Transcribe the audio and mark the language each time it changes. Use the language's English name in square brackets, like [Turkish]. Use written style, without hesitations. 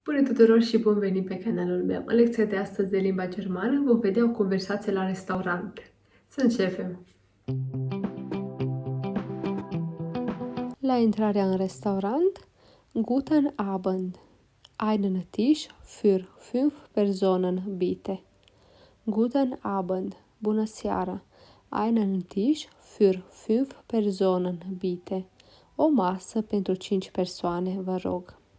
[Romanian] Bună tuturor și bun venit pe canalul meu! În lecția de astăzi de limba germană vom vedea o conversație la restaurant. Să începem! La intrarea în restaurant, [German] Guten Abend. Einen Tisch für 5 Personen bitte. Guten Abend. [Romanian] Bună seara. [German] Einen Tisch für 5 Personen bitte. [Romanian] O masă pentru 5 persoane, vă rog.